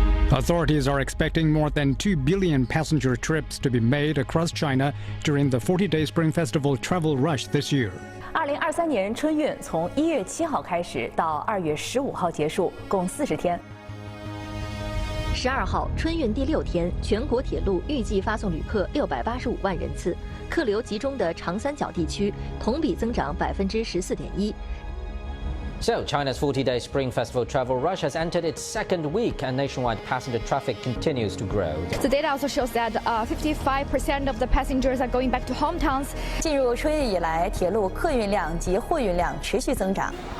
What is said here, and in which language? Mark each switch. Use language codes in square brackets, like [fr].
[en] Authorities are expecting more than 2 billion passenger trips to be made across China during the 40-day Spring Festival travel rush this year. [zh] 2023年春运从1月7号开始到2月15号结束，共40天。 12号春运第6天，全国铁路预计发送旅客685万人次，客流集中的长三角地区同比增长14.1%。 [en] So, China's 40-day Spring Festival travel rush has entered its second week, and nationwide passenger traffic continues to grow. The data also shows that 55% of the passengers are going back to hometowns. [zh] 进入春运以来，铁路客运量及货运量持续增长。